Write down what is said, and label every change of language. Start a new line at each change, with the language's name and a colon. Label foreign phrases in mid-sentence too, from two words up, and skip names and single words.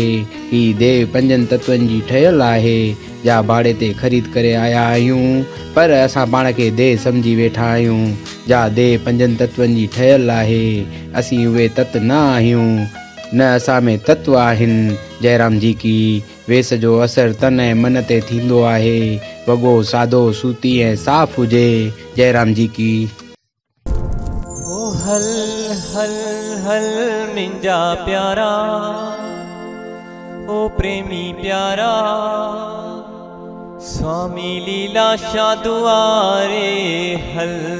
Sindhi: ही देह 5 तत्वनि जी ठहियल आहे। जा भाड़े ते ख़रीद करे आया आहियूं, पर असां पाण खे देह सम्झी वेठा आहियूं। जा देह 5 तत्वनि जी ठहियल आहे, असीं उहे तत्व न आहियूं, न असां में तत्व आहिनि।
Hindi: जयराम जी की
Sindhi: वेस जो असर तन ऐं मन ते थींदो आहे। वॻो सादो, सूती ऐं साफ़ हुजे।
Hindi: जयराम जी की
Sindhi: हल हल हल मिंजा प्यारा, ओ प्रेमी प्यारा, स्वामी लीला शाह दुआरे हल।